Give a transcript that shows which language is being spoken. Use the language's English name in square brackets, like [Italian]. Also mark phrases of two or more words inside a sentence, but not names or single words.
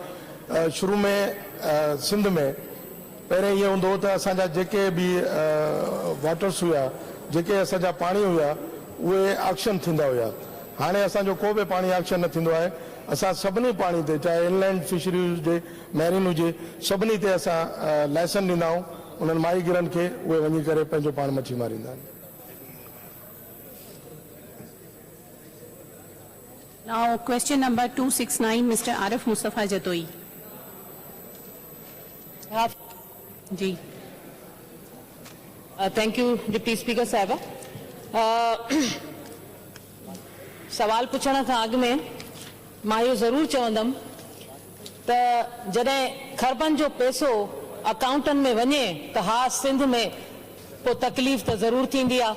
[Sindhi] शुरू में सिंध में पहिरें इहो हूंदो हो त असांजा जेके बि वाटर्स हुआ, जेके असांजा पाणी हुआ, उहे ऑक्शन थींदा हुआ। हाणे असांजो को बि पाणी ऑक्शन न थींदो आहे। असां सभिनी पाणी ते, चाहे [English] inland fishery [Sindhi] हुजे, मैरीन हुजे, सभिनी ते असां लाइसेंस ॾींदा आहियूं उन्हनि माहीगीरनि खे, उहे वञी करे पंहिंजो पाण मच्छी मारींदा आहिनि। [English] Now question number 269, Mr. Arif Mustafa Jatoi. जी। thank you deputy speaker साहिबा। [Sindhi] सवाल पुछण खां अॻु में मां इहो ज़रूरु चवंदमि त जॾहिं खरबनि जो पैसो अकाउंटनि में वञे त हा, सिंध में पोइ तकलीफ़ त ज़रूरु थींदी आहे।